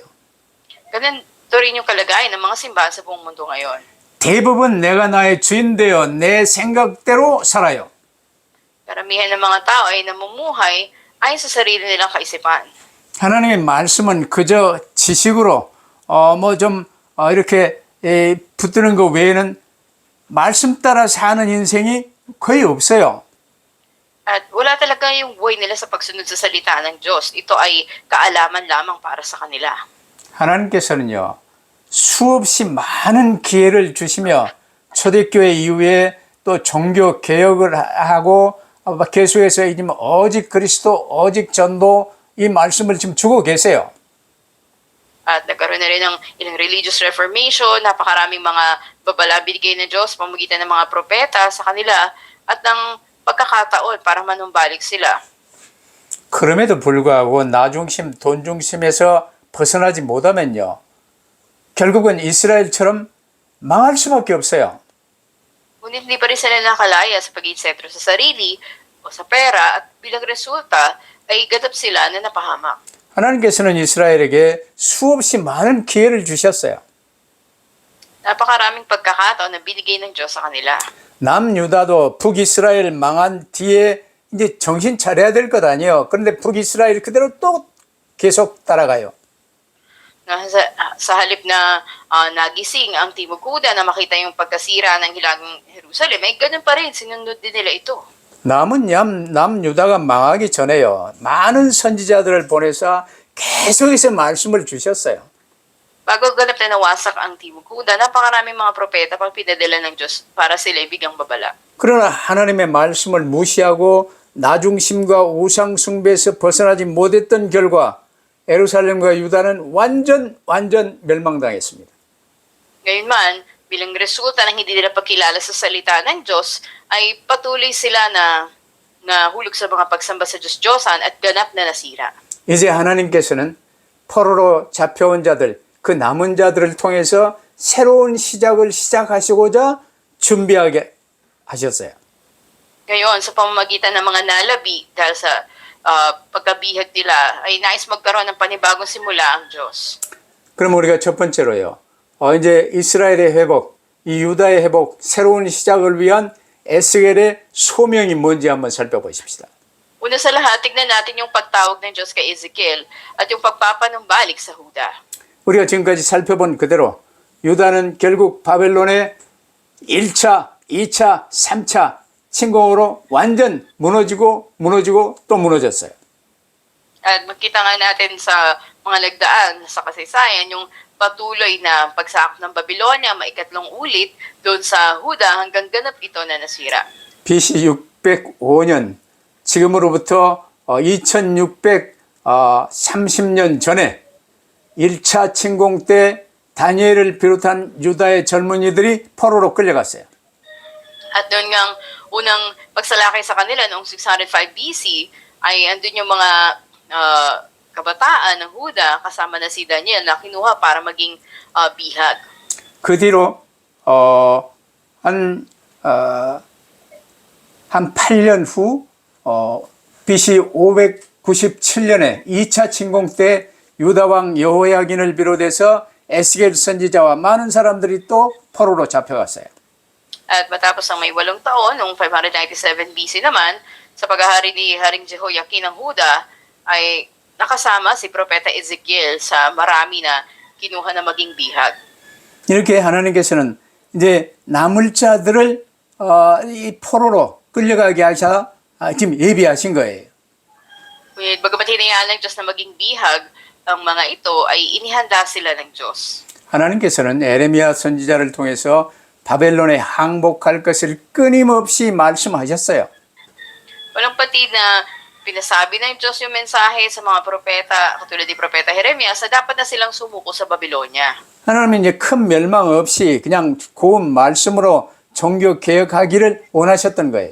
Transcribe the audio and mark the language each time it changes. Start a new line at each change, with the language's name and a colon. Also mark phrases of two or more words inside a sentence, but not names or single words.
Filipino: Ganito rin yung kalagayan ng mga simbahan sa buong mundo ngayon.
Korean: 대부분 내가 나의 주인 되어 내 생각대로 살아요.
Filipino: Karamihan ng mga tao ay namumuhay ayon sa sarili nilang kaisipan. 하나님의 말씀은 그저 지식으로 이렇게 붙드는 것 외에는 말씀 따라 사는 인생이 거의 없어요. At wala talaga yung buhay nila sa pagsunod sa salita ng Diyos. Ito ay kaalaman lamang para sa kanila.
Korean: 하나님께서는요, 수없이 많은 기회를 주시며 초대교회 이후에 또 종교 개혁을 하고 계속해서 오직 그리스도, 오직 전도 이 말씀을 지금 주고 계세요.
Filipino: At nagkaroon na rin ng ilang
English: religious reformation,
Filipino: napakaraming mga babala binigay ng Diyos sa pamamagitan ng mga propeta sa kanila at ng pagkakataon para manumbalik sila.
Korean: 그럼에도 불구하고 나중심, 돈중심에서 벗어나지 못하면요. 결국은 이스라엘처럼 망할 수밖에 없어요.
Filipino: Ngunit hindi pa rin sila nakalaya sa pagiging sentro sa sarili o sa pera at bilang resulta ay ganap sila na napahamak.
Korean: 하나님께서는 이스라엘에게 수없이 많은 기회를 주셨어요.
Filipino: Napakaraming pagkakataon na binigay ng Diyos sa kanila.
Korean: 남유다도 북이스라엘 망한 뒤에 이제 정신 차려야 될 것 아니에요. 그런데 북이스라엘 그대로 또 계속 따라가요.
Filipino: Sa halip na nagising ang Timog Huda na makita yung pagkasira ng hilagang Jerusalem, ay ganun pa rin, sinunod din nila ito.
Korean: 남유다가 망하기 전에요. 많은 선지자들을 보내서 계속해서 말씀을 주셨어요.
Filipino: Bago ganap na nawasak ang Timog Huda, napakaraming mga propeta pang pinadala ng Diyos para sila ibigang babala.
Korean: 그러나 하나님의 말씀을 무시하고 나중심과 우상숭배에서 벗어나지 못했던 결과 예루살렘과 유다는 완전 멸망당했습니다.
Filipino: Gayunman, bilang resulta ng hindi nila pagkilala sa salita ng Diyos, ay patuloy sila na nahulog sa mga pagsamba sa Diyos-Diyosan at ganap na nasira.
Korean: 이제 하나님께서는 포로로 잡혀온 자들, 그 남은 자들을 통해서 새로운 시작을 시작하시고자 준비하게 하셨어요.
Filipino: Ngayon, sa pamamagitan ng mga nalabi dahil sa pagkabihag nila, ay nais magkaroon ng panibagong simula ang Diyos.
Korean: 그럼 우리가 첫 번째로요. 이제 이스라엘의 회복, 이 유다의 회복, 새로운 시작을 위한 에스겔의 소명이 뭔지 한번 살펴보십시다.
Filipino: Una sa lahat, tignan natin yung pagtawag ng Diyos kay Ezekiel at yung pagpapanumbalik sa Huda.
Korean: 우리가 지금까지 살펴본 그대로 유다는 결국 바벨론의 1차, 2차, 3차 침공으로 완전 무너지고 또 무너졌어요.
Filipino: At makita nga natin sa mga nagdaan sa kasaysayan yung patuloy na pagsakop ng Babylonia, maikatlong ulit doon sa Huda hanggang ganap ito na nasira.
Korean: BC 605년, 지금으로부터 2630년 전에 1차 침공 때 다니엘을 비롯한 유다의 젊은이들이 포로로 끌려갔어요.
Filipino: At doon ngang unang pagsalakay sa kanila noong 605 BC ay andun yung mga kabataan ng Huda kasama na si Daniel na kinuha para maging bihag.
Korean: 그 뒤로 한 8년 후 BC 597년에 2차 침공 때 유다 왕 여호야긴을 비롯해서 에스겔 선지자와 많은 사람들이 또 포로로 잡혀갔어요.
Filipino: At matapos ang may 8 taon, noong 597 BC naman, sa paghahari ni Haring Jehoiakim ng Huda, ay nakasama si Propeta Ezekiel sa marami na kinuha na maging bihag.
Korean: 이렇게 하나님께서는 이제 남을 자들을 이 포로로 끌려가게 하셔 지금 예비하신 거예요.
Filipino: Bagamat hinayaan ng Diyos na maging bihag, ang mga ito ay inihanda sila ng Diyos.
Korean: 하나님께서는 에레미야 선지자를 통해서 바벨론에 항복할 것을 끊임없이 말씀하셨어요.
Filipino: Walang patid na pinasabi ng Diyos yung mensahe sa mga propeta, katulad ni Propeta Jeremias, na dapat na silang sumuko sa Babylonia.
Korean: 하나님은 이제 큰 멸망 없이 그냥 고운 말씀으로 종교 개혁하기를 원하셨던 거예요.